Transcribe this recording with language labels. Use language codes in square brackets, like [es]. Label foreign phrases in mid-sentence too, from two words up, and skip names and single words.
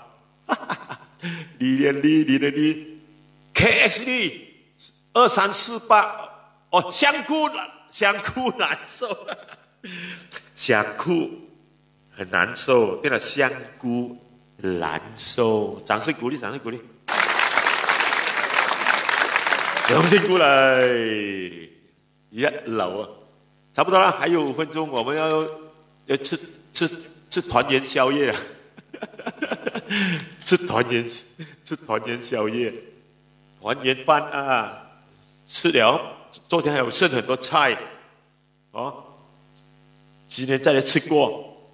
[zh] 李连利 ，KSD 2348，香菇难受，香菇很难受，变成香菇难受。掌声鼓励，掌声鼓励。掌聲鼓勵，一流啊！差不多了，還有5分鐘，我們要吃團圓宵夜啊！吃團圓宵夜，團圓飯啊！吃了，昨天還有剩很多菜，今天再來吃過。